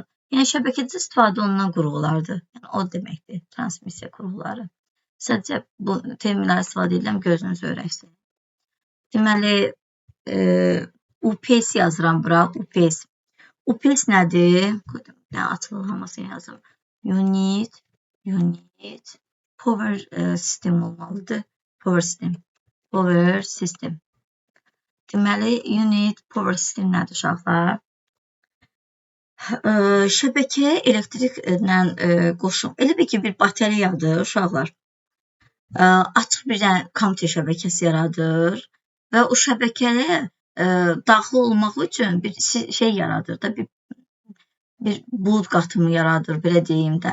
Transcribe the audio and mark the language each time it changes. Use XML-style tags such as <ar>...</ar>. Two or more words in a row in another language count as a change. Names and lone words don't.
<az>Yəni şəbəkədə istifadə olunan qurğulardır. Yəni o deməkdir transmissiya qurğuları. Sadəcə bu terminləri istifadə edirəm gözünüzü öyrəşsin. Deməli UPS yazıram bura, UPS. UPS nədir? Açılılmasını yazım.</az> <en>Unit power system olmalıdır. Power system.</en> <az>Deməli,</az> <en>unit power system</en> <az>nədir uşaqlar? Şəbəkəyə elektriklə qoşum. Elə bir ki, bir batareyadır uşaqlar. Açıq bir kompüter şəbəkəsi yaradır və o şəbəkəyə daxil olmaq üçün bir şey yaradır da, bir bulud qatımı yaradır, belə deyim də.</az>